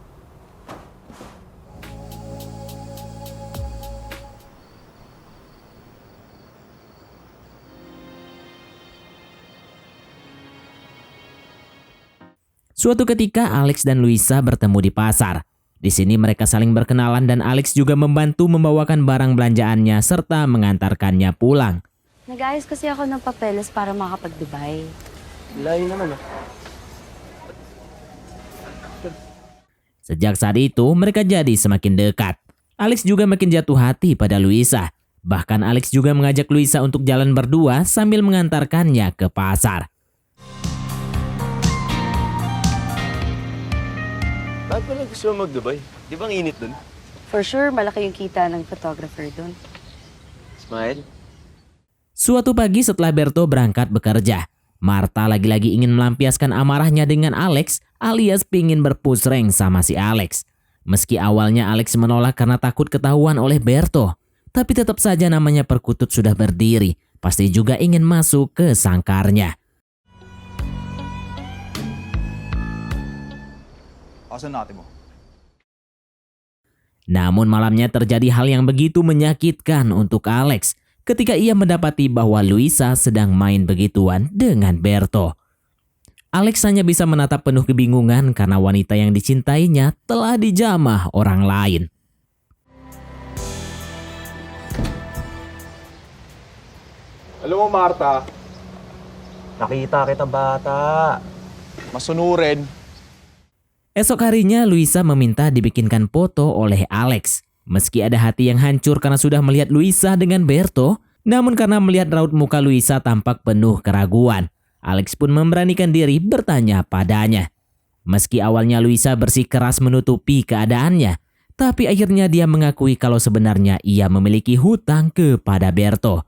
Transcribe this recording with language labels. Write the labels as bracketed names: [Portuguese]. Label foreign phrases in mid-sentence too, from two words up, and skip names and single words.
[Indonesian] Suatu ketika Alex dan Luisa bertemu di pasar. Di sini mereka saling berkenalan dan Alex juga membantu membawakan barang belanjaannya serta mengantarkannya pulang. [Filipino] Nag-ayos kasi ako ng papeles para makapag-Dubai. Layo naman ah. [Indonesian] Sejak saat itu mereka jadi semakin dekat. Alex juga makin jatuh hati pada Luisa. Bahkan Alex juga mengajak Luisa untuk jalan berdua sambil mengantarkannya ke pasar. [Filipino] Bakit pala gusto mo mag-Dubai? Di ba ang init dun? [English] For sure, [Filipino] malaki yung kita ng photographer dun. Smile? [Indonesian] Suatu pagi setelah Berto berangkat bekerja, Marta lagi-lagi ingin melampiaskan amarahnya dengan Alex alias pingin berpusreng sama si Alex. Meski awalnya Alex menolak karena takut ketahuan oleh Berto, tapi tetap saja namanya perkutut sudah berdiri, pasti juga ingin masuk ke sangkarnya. [Filipino] Asan natin mo? [Indonesian] Namun malamnya terjadi hal yang begitu menyakitkan untuk Alex ketika ia mendapati bahwa Luisa sedang main begituan dengan Berto. Alex hanya bisa menatap penuh kebingungan karena wanita yang dicintainya telah dijamah orang lain. [Filipino] Alam mo, Marta, Nakita kita bata. masunurin. [Indonesian] Esok harinya Luisa meminta dibikinkan foto oleh Alex. Meski ada hati yang hancur karena sudah melihat Luisa dengan Berto, namun karena melihat raut muka Luisa tampak penuh keraguan, Alex pun memberanikan diri bertanya padanya. Meski awalnya Luisa bersikeras menutupi keadaannya, Tapi akhirnya dia mengakui kalau sebenarnya ia memiliki hutang kepada Berto.